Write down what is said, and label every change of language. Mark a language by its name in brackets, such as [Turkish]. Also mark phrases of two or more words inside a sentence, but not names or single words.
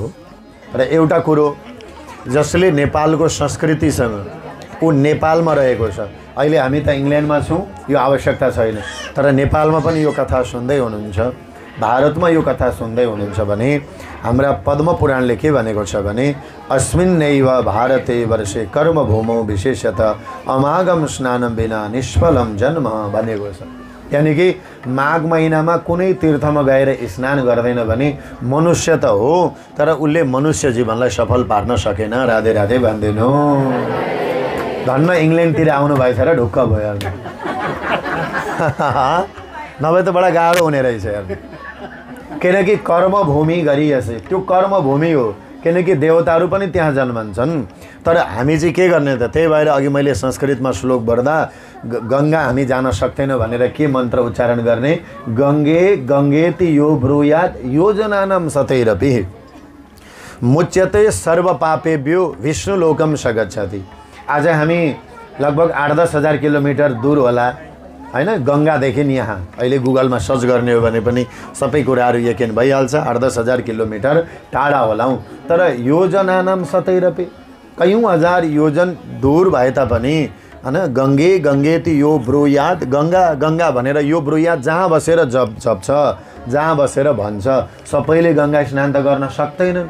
[Nepali] र एउटा कुरो जसले नेपालको संस्कृतिसँग, ऊ नेपालमा रहेको छ। अहिले हामी त इङ्ल्यान्डमा छौँ, यो आवश्यकता छैन, तर नेपालमा पनि यो कथा सुन्दै हुनुहुन्छ, भारतमा यो कथा सुन्दै हुनुहुन्छ भने हाम्रा पद्म पुराणले के भनेको छ भने [Sanskrit] अस्मिन्नैव भारते वर्षे कर्मभूमौ विशेषतः अमागम स्नानम बिना निष्फलम जन्म [Nepali] भनेको छ। यानी कि माघ महिनामा कुनै तीर्थमा गएर स्नान गर्दैन भने मनुष्य त हो, तर उसले मनुष्य जीवनलाई सफल पार्न सकेन। राधे राधे भन्दिनु। धन्न इङ्ल्यान्डतिर आउनु भएछ र ढुक्क भयो नभए त बडा गाह्रो हुने रहेछ यार। किनकि कर्मभूमि गरिएछ, त्यो कर्मभूमि हो। किनकि देवताहरू पनि त्यहाँ जन्मन्छन्। तर हामी चाहिँ के गर्ने त? त्यही भएर अघि मैले संस्कृतमा श्लोक पढ्दा गङ्गा हामी जान सक्दैनौँ भनेर के मन्त्र उच्चारण गर्ने? [Sanskrit] गङ्गे गङ्गेति यो ब्रूयात् योजनानां सतैरपि मुच्यते सर्वपापेभ्यो विष्णुलोकम स गच्छति। [Nepali] आज हामी लगभग 8-10 हजार किलोमिटर दूर होला हैन, गङ्गादेखि यहाँ। अहिले गुगलमा सर्च गर्ने हो भने पनि सबै कुराहरू यकिन भइहाल्छ। 8-10 हजार किलोमिटर टाढा होलाौँ, तर [Sanskrit] योजनानां सतैरपि [Nepali] कयौँ हजार योजन दूर भए तापनि हैन, [Sanskrit] गङ्गे गङ्गेति यो ब्रूयात्, [Nepali] गङ्गा गङ्गा भनेर [Sanskrit] यो ब्रूयात् [Nepali] जहाँ बसेर जप्छ, जहाँ बसेर भन्छ, सबैले गङ्गा स्नान त गर्न सक्दैनन्।